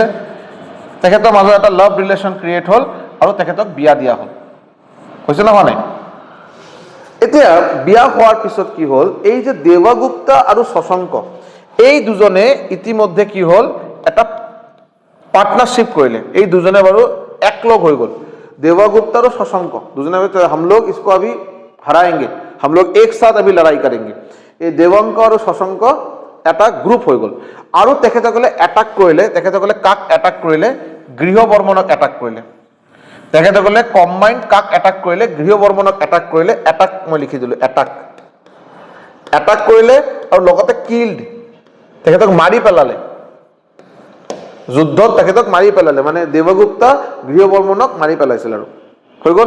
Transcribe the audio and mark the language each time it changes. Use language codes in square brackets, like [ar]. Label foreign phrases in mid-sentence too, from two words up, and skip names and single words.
[as] তেখেতৰ মাজত এটা [en] love relation create [as] হ'ল আৰু তেখেতক বিয়া দিয়া হ'ল, হৈছে নহয় নাই? এতিয়া বিয়া হোৱাৰ পিছত কি হ'ল, এই যে দেৱগুপ্তা আৰু শশাংক, এই দুজনে ইতিমধ্যে কি হ'ল, এটা পাৰ্টনাৰশ্বিপ কৰিলে। এই দুজনে বাৰু একলগ হৈ গ'ল, [hi] देवगुप्ता और शशांक দুজনে हम लोग इसको अभी हराएंगे, हम लोग एक साथ अभी लड़ाई करेंगे। [as] এই দেৱংক আৰু শশাংক এটা গ্ৰুপ হৈ গ'ল আৰু তেখেতসকলে এটাক কৰিলে। তেখেতসকলে কাক এটাক কৰিলে? গৃহবৰ্মনক এটাক কৰিলে। তেখেতসকলে কম্বাইন্ড কাক এটাক কৰিলে? গৃহবৰ্মনক এটাক কৰিলে। এটাক মই লিখি দিলোঁ, এটাক কৰিলে আৰু লগতে কিল্ড, তেখেতক মাৰি পেলালে, যুদ্ধত তেখেতক মাৰি পেলালে, মানে দেৱগুপ্তা গৃহবৰ্মনক মাৰি পেলাইছিল আৰু হৈ গ'ল।